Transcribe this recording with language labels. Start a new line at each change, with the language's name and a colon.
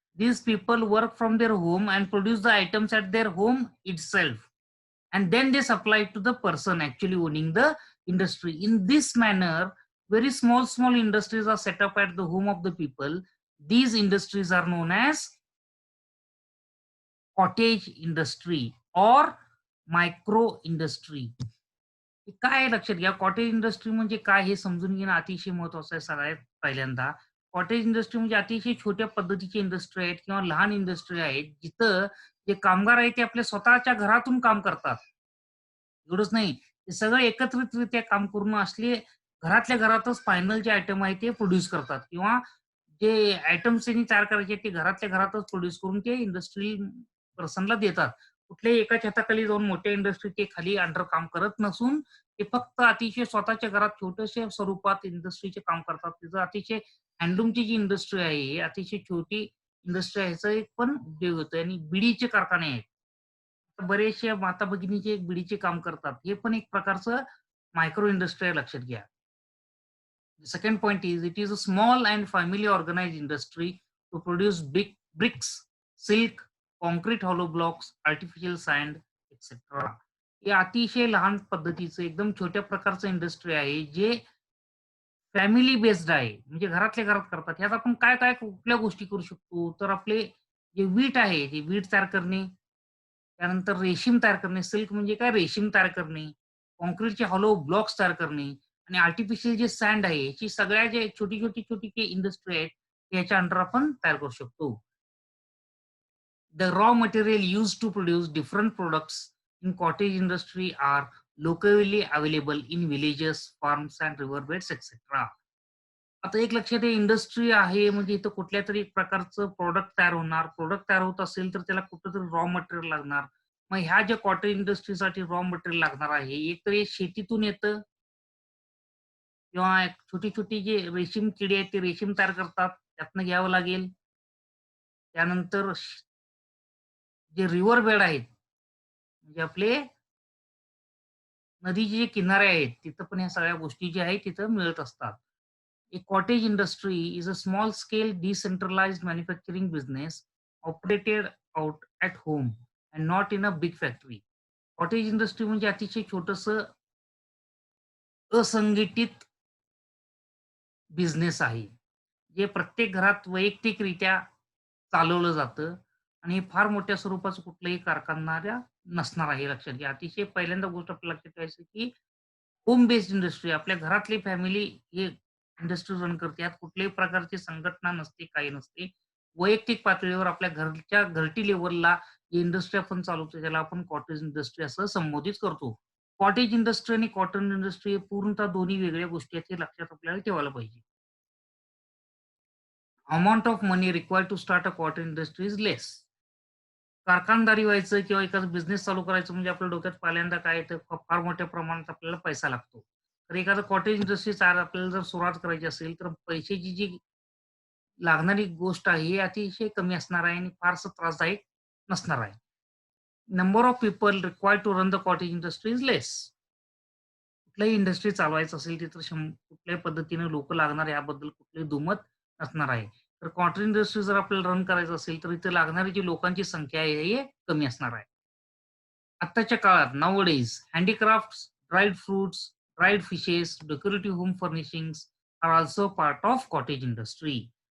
English: These people work from their home and produce the items at their home itself, and then they supply to the person actually owning the industry. In this manner, very small industries are set up at the home of the people. These industries are known as cottage industry or micro industry.
Marathi: हे काय आहे लक्षात घ्या, cottage industry म्हणजे काय हे समजून घेणं अतिशय महत्वाचं आहे. सगळ्यात पहिल्यांदा कॉटेज इंडस्ट्री म्हणजे अतिशय छोट्या पद्धतीची इंडस्ट्री आहेत किंवा लहान इंडस्ट्री आहेत, जिथं जे कामगार आहेत ते आपल्या स्वतःच्या घरातून काम करतात. एवढंच नाही, ते सगळं एकत्रितरित्या काम करून असले घरातल्या घरातच फायनल जे आयटम आहे ते प्रोड्यूस करतात किंवा जे आयटम्स त्यांनी तयार करायचे ते घरातल्या घरातच प्रोड्यूस करून ते इंडस्ट्रियल पर्सनला देतात. कुठल्याही एकाच हाताखाली जाऊन मोठ्या इंडस्ट्री ते खाली अंडर काम करत नसून ते फक्त अतिशय स्वतःच्या घरात छोट्याशा स्वरूपात इंडस्ट्रीचे काम करतात. तिचं अतिशय हँडलूमची जी इंडस्ट्री आहे, ही अतिशय छोटी इंडस्ट्री आहे. ह्याचा एक पण उद्योग होतोय आणि बिडीचे कारखाने आहेत. बरेचसे माता-भगिनी जे बिडीचे काम करतात, हे पण एक प्रकारचं मायक्रो इंडस्ट्री आहे, लक्षात घ्या.
English: The second point is it is a small and family organized industry to produce big bricks, silk, concrete hollow blocks, artificial sand, etc.
Marathi: हे अतिशय लहान पद्धतीचं एकदम छोट्या प्रकारचं इंडस्ट्री आहे, जे फॅमिली बेस्ड आहे. म्हणजे घरातल्या घरात करतात. ह्यात आपण काय कुठल्या गोष्टी करू शकतो, तर आपले जे वीट आहे, ते वीट तयार करणे, त्यानंतर रेशीम तयार करणे, सिल्क म्हणजे काय रेशीम तयार करणे, काँक्रीटचे हॉलो ब्लॉक्स तयार करणे आणि आर्टिफिशियल जे सँड आहे, याची सगळ्या जे छोटी जी इंडस्ट्री आहेत, याच्या अंडर आपण तयार करू शकतो.
English: The raw material used to produce different products in cottage industry are locally available in villages, farms and riverbeds etc.
Marathi: आता एक लक्षात आहे, इंडस्ट्री आहे म्हणजे इथं कुठल्यातरी एक प्रकारचं प्रॉडक्ट तयार होणार. प्रॉडक्ट तयार होत असेल तर त्याला कुठेतरी रॉ मटेरियल लागणार. मग ह्या ज्या कॉटन इंडस्ट्रीसाठी रॉ मटेरियल लागणार आहे, एक तर हे शेतीतून येतं किंवा एक छोटी जे रेशीम किडे आहेत ते रेशीम तयार करतात, त्यातनं घ्यावं लागेल. त्यानंतर जे रिव्हर बेड आहेत, म्हणजे आपले नदीचे जे किनारे आहेत, तिथं पण ह्या सगळ्या गोष्टी ज्या आहेत तिथं मिळत असतात.
English: A cottage industry is a small scale decentralized manufacturing business operated out at home and not in a big factory.
Marathi: Cottage industry म्हणजे अतिशय छोटंसं असंघटित बिझनेस आहे. जे प्रत्येक घरात वैयक्तिकरित्या चालवलं जातं आणि हे फार मोठ्या स्वरूपाचं कुठलंही कारखानदाऱ्या नसणार आहे, हे लक्षात घ्या. अतिशय पहिल्यांदा गोष्ट आपल्याला लक्षात ठेवायची की होम बेस्ड इंडस्ट्री आपल्या घरातली फॅमिली हे इंडस्ट्री रन करते. यात कुठल्याही प्रकारची संघटना नसते, काही नसते. वैयक्तिक पातळीवर आपल्या घरच्या घरटी लेव्हलला जी इंडस्ट्री आपण चालवतो त्याला आपण कॉटेज इंडस्ट्री असं संबोधित करतो. कॉटेज इंडस्ट्री आणि कॉटन इंडस्ट्री हे पूर्णतः दोन्ही वेगळ्या गोष्टी आहेत हे लक्षात आपल्याला ठेवायला पाहिजे.
English: Amount of money required to start a cotton industry is less.
Marathi: कारखानदारी व्हायचं किंवा एखादा बिझनेस चालू करायचं म्हणजे आपल्या डोक्यात पहिल्यांदा काय येतं फार मोठ्या प्रमाणात आपल्याला पैसा लागतो. तर एखादं कॉटेज इंडस्ट्री आपल्याला जर सुरुवात करायची असेल तर पैशाची जी लागणारी गोष्ट आहे ही अतिशय कमी असणार आहे आणि फारसं त्रासदायक नसणार आहे.
English: Number of people required to run the cottage industry is less.
Marathi: कुठल्याही इंडस्ट्री चालवायचं असेल तिथं कुठल्याही पद्धतीने लोकं लागणार याबद्दल कुठलीही दुमत नसणार आहे. तर कॉटन इंडस्ट्री जर आपल्याला रन करायचं असेल तर इथे लागणारी जी लोकांची संख्या आहे ही कमी असणार आहे. आत्ताच्या काळात
English: Nowadays handicrafts, dried fruits, dried fishes, decorative home furnishings are also part of cottage industry.